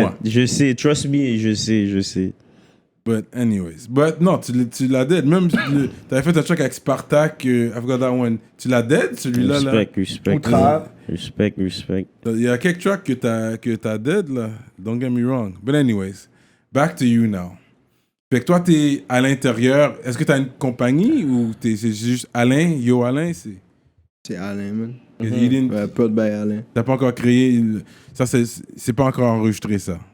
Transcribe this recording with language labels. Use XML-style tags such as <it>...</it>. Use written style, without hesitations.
<fr>moi. Je sais, trust me, je sais. But anyways. But non, tu l'as dead. Même, t'avais fait un track avec Spartak, I forgot that one. Tu l'as dead, celui-là, là? Respect. Outra. Respect. Il y a quelques tracks que t'as dead, là.</fr> <en>Don't get me wrong. But anyways, back to you now.</en> <fr>Fait que toi, t'es à l'intérieur. Est-ce que t'as une compagnie ou c'est juste Alain, Yo Alain? C'est Alain, man.</fr> <en>You didn't-</en> <fr>Ouais, Prod by Alain. T'as pas encore créé... Ça, c'est pas encore enregistré, ça.</fr>